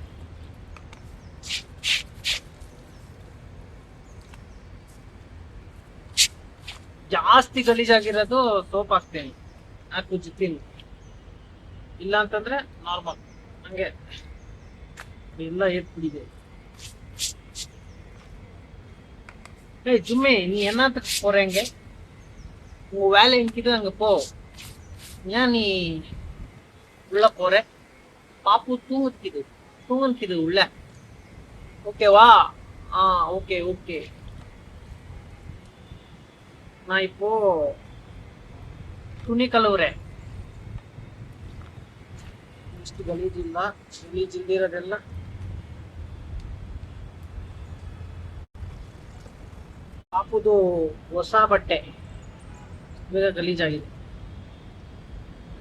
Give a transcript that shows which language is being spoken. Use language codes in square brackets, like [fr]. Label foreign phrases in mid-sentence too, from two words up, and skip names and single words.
[kn] ಜಾಸ್ತಿ ಗಲೀಜಾಗಿರೋದು ಸೋಪ್ ಹಾಕ್ತೇನೆ, ಹಾಕು ಜೊತೆಲಿ. ಇಲ್ಲ ಅಂತಂದ್ರೆ ನಾರ್ಮಲ್ ಹಂಗೆ ಎಲ್ಲ ಏರ್ಬಿಡಿದೆ. [ta] ஜும்மே நீ என்னத்துக்கு போறீங்க? உங்க வேலை என்கிட்ட அங்க போ. ஏன் நீ உள்ள போற? பாப்பு தூங்குது உள்ள. ஓகேவா? ஓகே ஓகே. நான் இப்போ துணி கழுவுறேன். [kn] ಇಷ್ಟು ಗಲೀಜಿಲ್ದಿರೋದೆಲ್ಲ ಪಾಪುದು ಹೊಸ ಬಟ್ಟೆ ಬೇಗ ಗಲೀಜಾಗಿದೆ.